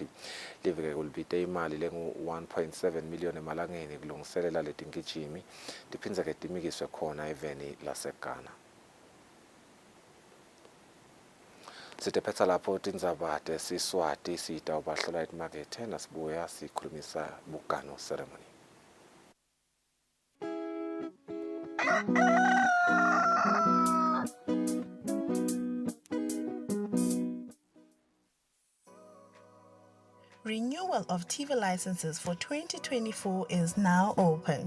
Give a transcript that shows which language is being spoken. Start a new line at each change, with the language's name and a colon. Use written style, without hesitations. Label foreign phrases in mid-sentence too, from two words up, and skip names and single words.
Swati: Live ke kulibite imali lengu-1.7 million emalangeni kulungiselela letingijimi tiphindze ke timikiswe khona eveni laseGhana. Sitephetsa lapho tindzaba tesiswati sitawubahlola etimakethe nasibuya sikhulumisa bugano ceremony.
English: Renewal of TV licenses for 2024 is now open.